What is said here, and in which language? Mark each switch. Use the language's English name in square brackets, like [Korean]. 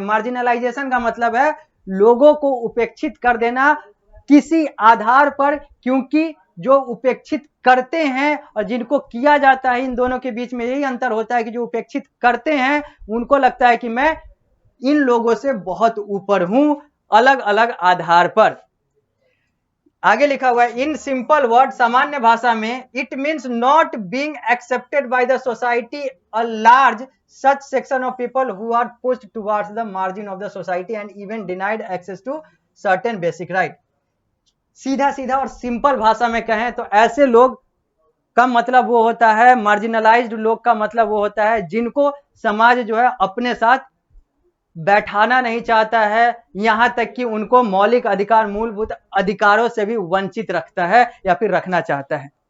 [Hindi] Marginalisation का मतलब है लोगों को उपेक्षित कर देना किसी आधार पर, क्योंकि जो उपेक्षित करते हैं और जिनको किया जाता है, इन दोनों के बीच में यही अंतर होता है कि जो उपेक्षित करते हैं उनको लगता है कि मैं इन लोगों से बहुत ऊपर हूं, अलग अलग आधार पर। आगे लिखा हुआ है, [English] in simple word, [Hindi] सामान्य भाषा में, [English] It means not being accepted by the society a large such section of people who are pushed towards the margin of the society and even denied access to certain basic right। [Hindi] सीधा सीधा और simple भाषा में कहें तो ऐसे लोग का मतलब वो होता है, मार्जिनलाइज्ड लोग का मतलब वो होता है जिनको समाज जो है अपने साथ बैठाना नहीं चाहता है, यहां तक कि उनको मौलिक अधिकार, मूलभूत अधिकारों से भी वंचित रखता है या फिर रखना चाहता है।